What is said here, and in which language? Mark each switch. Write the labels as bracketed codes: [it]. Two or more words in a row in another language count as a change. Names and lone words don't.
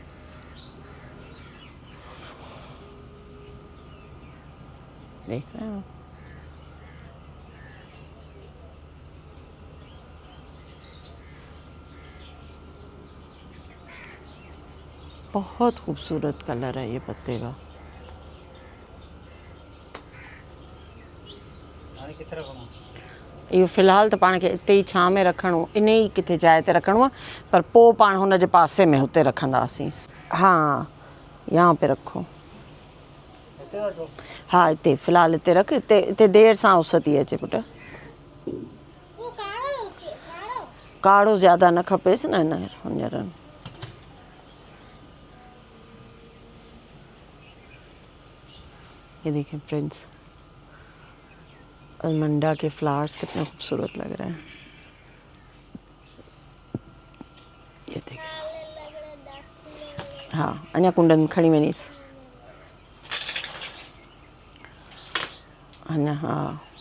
[ur] دیکھ رہے ہو، بہت خوبصورت کلر ہے یہ پتے کا. [sd] इहो फ़िलहाल तो पाण खे इते ई छांव में रखणो, इन ई किथे जाइ ते रखणो आहे, पर पोइ पाण हुन जे पासे में हुते रखंदासीं। [ur] ہاں، یہاں پہ رکھو. [sd] हाँ इते फ़िलहाल इते रख, इते देर सां उस थी अचे पुट। काढ़ो ज़्यादा न खपेसि न हिन हींअर। [ur] یہ دیکھیے فرینڈز، الامانڈا کے فلاورز کتنے خوبصورت لگ رہے ہیں. یہ دیکھیے, [sd] हाँ अञा कुंडन खणी वञीसि अञा। हाँ